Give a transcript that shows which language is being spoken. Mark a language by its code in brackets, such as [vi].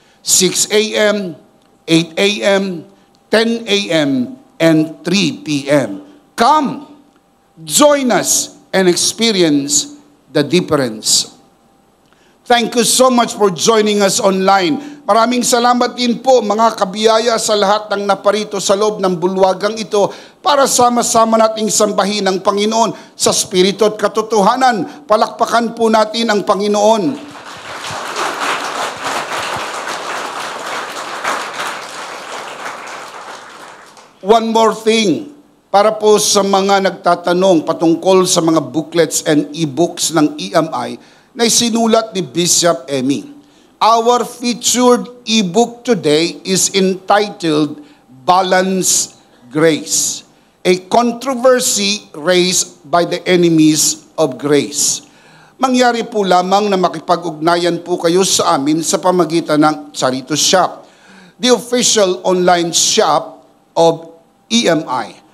[en] 6 a.m., 8 a.m., 10 a.m., and 3 p.m. Come, join us, and experience the difference. Thank you so much for joining us online. [tl] Maraming salamat din po mga kabiyaya sa lahat ng naparito sa loob ng bulwagang ito para sama-sama nating sambahin ang Panginoon sa spirito at katotohanan. Palakpakan po natin ang Panginoon. [en] One more thing, [tl] para po sa mga nagtatanong patungkol sa mga booklets and e-books ng EMI na isinulat ni Bishop Emmy. [en] Our featured e-book today is entitled Balanced Grace, a controversy raised by the enemies of grace. [tl] mangyari po lamang na makipag-ugnayan po kayo sa amin sa pamagitan ng Charito Shop, [en] the official online shop of EMI.